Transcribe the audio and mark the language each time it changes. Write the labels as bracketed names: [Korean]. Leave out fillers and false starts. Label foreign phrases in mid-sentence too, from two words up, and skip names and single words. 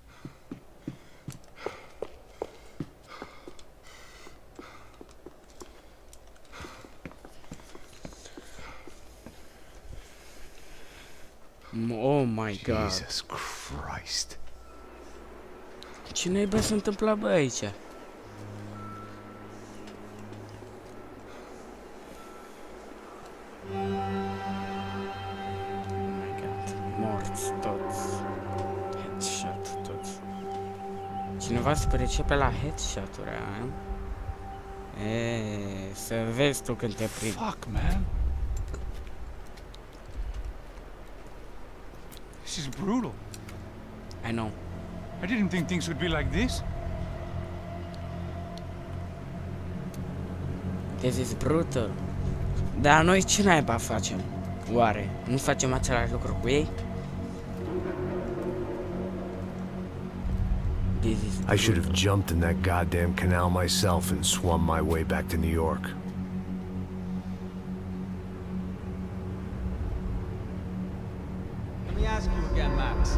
[English] Oh my god. Jesus Christ. [Romanian] Ce naiba se întâmplă, bă, aici? [English] Oh my god. [Romanian] Morți toți. Headshot toți. Cineva se pricepe la headshot-uri, a? Să vezi tu când te prind. [English] Fuck, man. This is brutal. I know. I didn't think things would be like this. This is brutal. [Romanian] Dar noi ce naiba facem? Oare? Nu facem același lucru cu ei? [English] This is I should have jumped in that goddamn canal myself and swum my way back to New York. Let me ask you again, Max.